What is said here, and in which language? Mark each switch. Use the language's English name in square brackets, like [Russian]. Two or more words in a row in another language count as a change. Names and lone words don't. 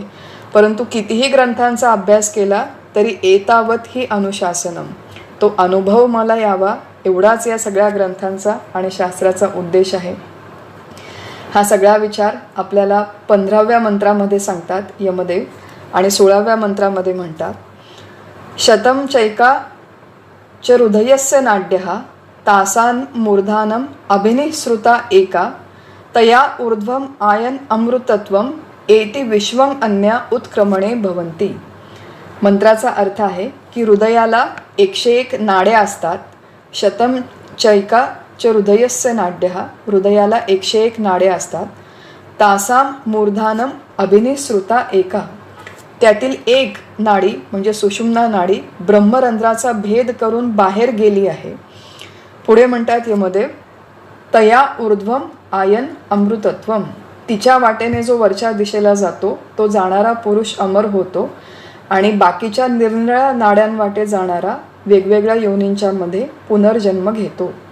[Marathi] परंतु कितीही ग्रंथांचा अभ्यास केला तरी [Sanskrit] एतावत ही अनुशासनम, [Marathi] तो अनुभव मला यावा एवढाच या सगळ्या ग्रंथांचा आणि शास्त्राचा उद्देश आहे. हा सगळा विचार आपल्याला 15व्या मंत्रामध्ये सांगतात यमदेव आणि 16व्या मंत्रामध्ये म्हणतात [Sanskrit] शतम चैका च हृदयस्य नाड्यः तासान् मूर्धानम अभिनिःसृता एका तया ऊर्ध्वम आयन अमृतत्वम एति विश्वम अन्या उत्क्रमणे भवन्ति. [Marathi] मंत्राचा अर्थ आहे की हृदयाला 101 नाड्या असतात. [Sanskrit] शतम चैका च हृदयस्य नाड्यः, [Marathi] हृदयाला 101 नाड्या असतात. [Sanskrit] तासाम मूर्धानम अभिनिःसृता एका, [Marathi] त्यातील एक नाडी म्हणजे सुषुम्ना नाडी ब्रह्मरंध्राचा भेद करून बाहेर गेली आहे. पुढे म्हणतात यमदेव, [Sanskrit] तया ऊर्ध्वम आयन अमृतत्वम, [Marathi] तिच्या वाटेने जो वरच्या दिशेला जातो तो जाणारा पुरुष अमर होतो आणि बाकीच्या निरनिळ्या नाड्यांवाटे जाणारा वेगवेगळ्या योनींच्या मध्ये पुनर्जन्म घेतो.